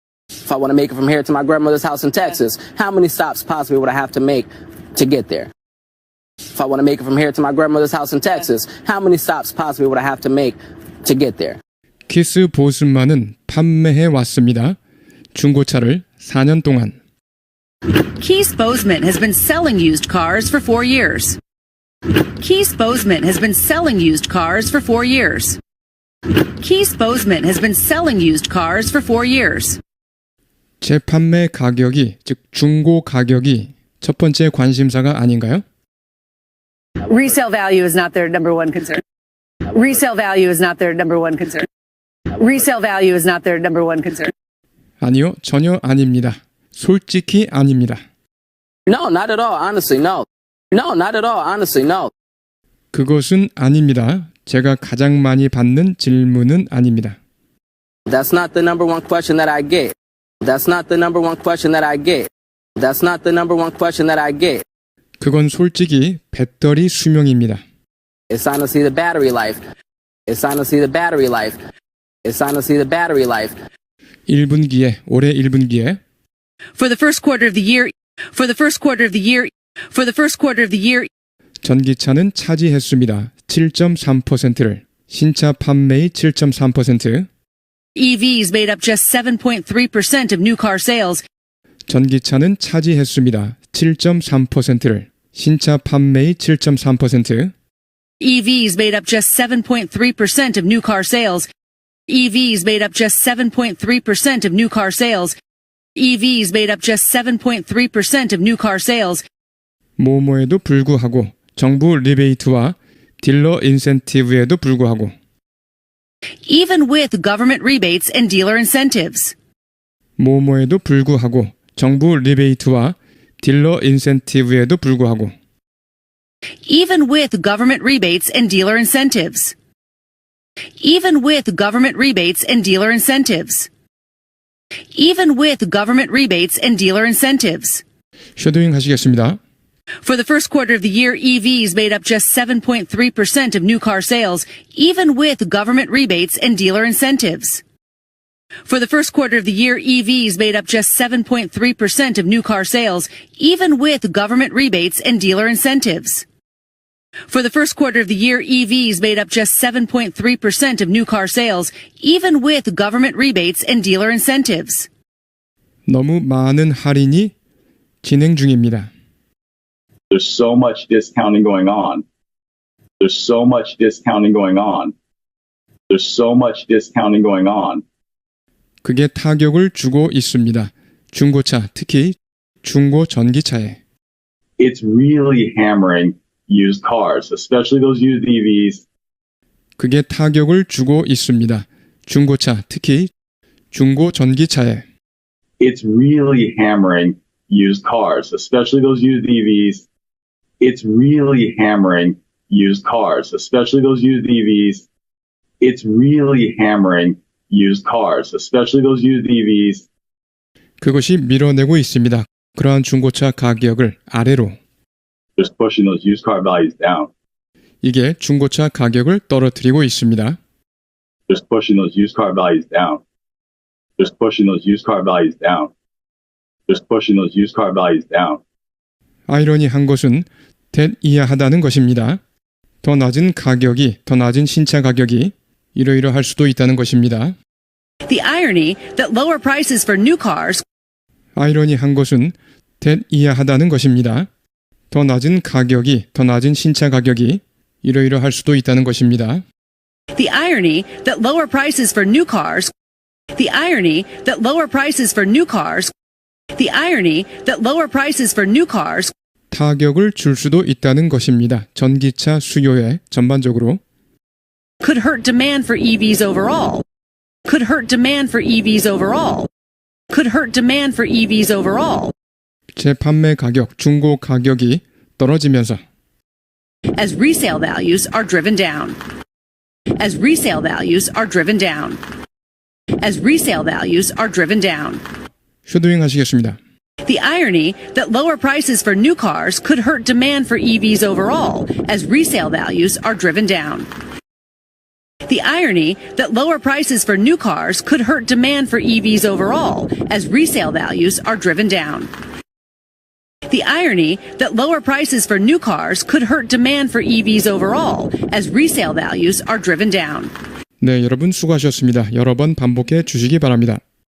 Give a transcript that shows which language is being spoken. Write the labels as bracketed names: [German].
[English] If I want to make it from here to my grandmother's house in Texas, how many stops possibly would I have to make to get there? If I want to make it from here to my grandmother's house in Texas, how many stops possibly would I have to make to get there? [Korean] 키스 보스만은 판매해 왔습니다. 중고차를 4년 동안. [English] Keith Bozeman has been selling used cars for 4 years. Keith Bozeman has been selling used cars for 4 years. Keith Bozeman has been selling used cars for 4 years. [Korean] 재판매 가격이, 즉 중고 가격이 첫 번째 관심사가 아닌가요? [English] Resale value is not their number one concern. Resale value is not their number one concern. Resale value is not their number one concern. [Korean] 아니요, 전혀 아닙니다. 솔직히 아닙니다. [English] No, not at all. Honestly, no. No, not at all. Honestly, no. [Korean] 그것은 아닙니다. 제가 가장 많이 받는 질문은 아닙니다. [English] That's not the number one question that I get. That's not the number one question that I get. That's not the number one question that I get. [Korean] 그건 솔직히 배터리 수명입니다. [English] It's honestly the battery life. It's honestly the battery life. It's honestly the battery life. [Korean] 1분기에, 올해 1분기에 [English] For the first quarter of the year, for the first quarter of the year, for the first quarter of the year, [Korean] 전기차는 차지했습니다. 7.3%를. 신차 판매의 7.3%. [English] EVs made up just 7.3% of new car sales. [Korean] 전기차는 차지했습니다. 7.3%를. 신차 판매의 7.3%. [English] EVs made up just 7.3% of new car sales. EVs made up just 7.3% of new car sales. EVs made up just 7.3% of new car sales. [Korean] 뭐뭐에도 불구하고 정부 리베이트와 딜러 인센티브에도 불구하고 [English] Even with government rebates and dealer incentives. [Korean] 뭐뭐에도 불구하고 정부 리베이트와 딜러 인센티브에도 불구하고 [English] Even with government rebates and dealer incentives. Even with government rebates and dealer incentives. Even with government rebates and dealer incentives. [Korean] 쉐도잉 하시겠습니다. [English] For the first quarter of the year, EVs made up just 7.3% of new car sales, even with government rebates and dealer incentives. For the first quarter of the year, EVs made up just 7.3% of new car sales, even with government rebates and dealer incentives. For the first quarter of the year, EVs made up just 7.3% of new car sales, even with government rebates and dealer incentives. [Korean] 너무 많은 할인이 진행 중입니다. [English] There's so much discounting going on. There's so much discounting going on. There's so much discounting going on. [Korean] 그게 타격을 주고 있습니다. 중고차, 특히 중고 전기차에. [English] It's really hammering used cars, especially those used EVs. [Korean] 그게 타격을 주고 있습니다. 중고차, 특히 중고 전기차에. [English] It's really hammering used cars, especially those used EVs. It's really hammering used cars, especially those used EVs. It's really hammering used cars, especially those used EVs. [Korean] 그것이 밀어내고 있습니다. 그러한 중고차 가격을 아래로. [English] Just pushing those used car values down. [Korean] 이게 중고차 가격을 떨어뜨리고 있습니다. [English] Just pushing those used car values down. Just pushing those used car values down. Just pushing those used car values down. [Korean] 아이러니한 것은 대이하하다는 것입니다. 더 낮은 가격이, 더 낮은 신차 가격이 이러이러할 수도 있다는 것입니다. [English] The irony that lower prices for new cars [Korean] 아이러니한 것은 대이하하다는 것입니다. 더 낮은 가격이, 더 낮은 신차 가격이 이러이러할 수도 있다는 것입니다. [English] The irony that lower prices for new cars The irony that lower prices for new cars The irony that lower prices for new cars [Korean] 타격을 줄 수도 있다는 것입니다. 전기차 수요에 전반적으로 [English] could hurt demand for EVs overall. Could hurt demand for EVs overall. Could hurt demand for EVs overall. [Korean] 재판매 가격, 중고 가격이 떨어지면서 [English] As resale values are driven down. As resale values are driven down. As resale values are driven down. [Korean] 슈도잉 하시겠습니다. [English] The irony that lower prices for new cars could hurt demand for EVs overall as resale values are driven down. The irony that lower prices for new cars could hurt demand for EVs overall as resale values are driven down. The irony that lower prices for new cars could hurt demand for EVs overall as resale values are driven down. [Korean] 네, 여러분 수고하셨습니다. 여러 번 반복해 주시기 바랍니다.